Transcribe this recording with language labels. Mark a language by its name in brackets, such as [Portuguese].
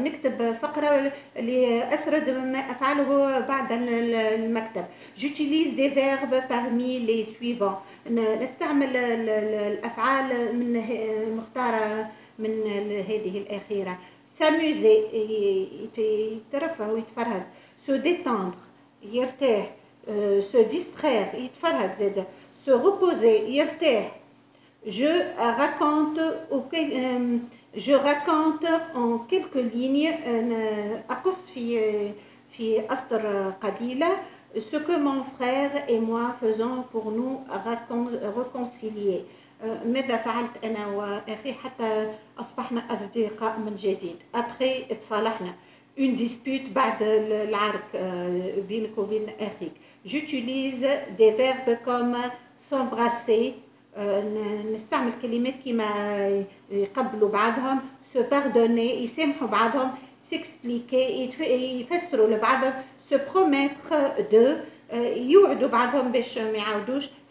[Arabic] نكتب فقرة لأسرد ما أفعله بعد المكتب. [French] J'utilise des verbes parmi les suivants. [Arabic] نستعمل الأفعال من مختارة من هذه الأخيرة. [French] S'amuser [Arabic] يترفه ويتفرهد. [French] Se détendre [Arabic] يرتاح. [French] Se distraire [Arabic] يتفرهد زاد. [French] Se reposer [Arabic] يرتاح. [French] Je raconte en quelques lignes [Arabic] أقص في أسطر قليلة [French] ce que mon frère et moi faisons pour nous réconcilier. [Arabic] ماذا فعلت أنا وأخي حتى أصبحنا أصدقاء من جديد. [French] Après [Arabic] تصالحنا. [French] Une dispute [Arabic] بعد العرك بينك وبين أخيك. [French] J'utilise des verbes comme s'embrasser. [Arabic] نستعمل كلمات كيما يقبلوا بعضهم. [French] se pardonner [Arabic] يسامحوا بعضهم. [French] s'expliquer [Arabic] يفسروا لبعضهم. [French] se promettre de [Arabic] يوعدوا بعضهم باش ما يعاودوش.